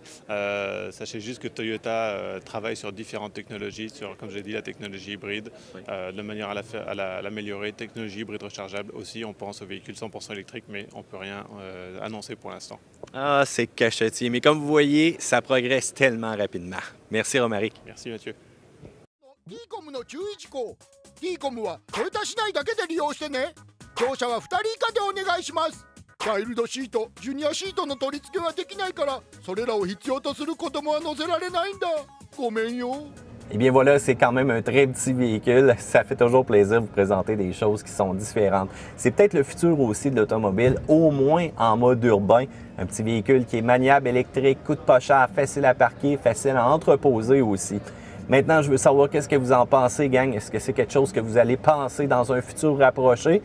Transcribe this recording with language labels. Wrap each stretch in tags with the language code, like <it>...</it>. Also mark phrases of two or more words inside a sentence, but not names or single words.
<fr>Sachez juste que Toyota travaille sur différentes technologies, sur, comme j'ai dit, la technologie hybride, oui. De manière à l'améliorer. Technologie hybride rechargeable aussi, on pense aux véhicules 100% électriques, mais on ne peut rien annoncer pour l'instant. Ah, c'est cachetier. Mais comme vous voyez, ça progresse tellement rapidement. Merci, Romaric. Merci, Mathieu.</fr> <ja>T-COM の注意事項 T-COM はトヨタ市内だけで利用してね。乗車は2人以下でお願いします。チャイルドシート、ジュニアシートの取り付けはできないから、それらを必要とする子供は乗せられないんだ。ごめんよ。</ja> <fr>Eh bien voilà, c'est quand même un très petit véhicule. Ça fait toujours plaisir de vous présenter des choses qui sont différentes. C'est peut-être le futur aussi de l'automobile, au moins en mode urbain. Un petit véhicule qui est maniable, électrique, coûte pas cher, facile à parquer, facile à entreposer aussi. Maintenant, je veux savoir qu'est-ce que vous en pensez, gang. Est-ce que c'est quelque chose que vous allez penser dans un futur rapproché?</fr>